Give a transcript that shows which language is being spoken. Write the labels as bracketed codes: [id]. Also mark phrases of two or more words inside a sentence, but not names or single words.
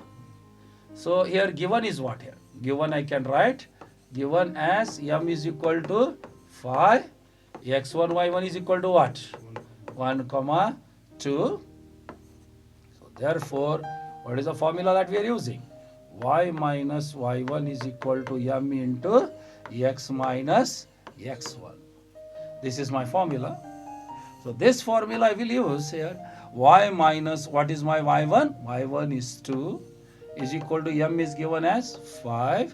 [en] So here given is what here? Given I can write, given as m is equal to phi, x1, y1 is equal to what? 1, comma 2. So therefore, what is the formula that we are using? Y minus y1 is equal to m into x minus x1. This is my formula. So this formula I will use here. Y minus, what is my y1? Y1 is 2 is equal to m is given as 5.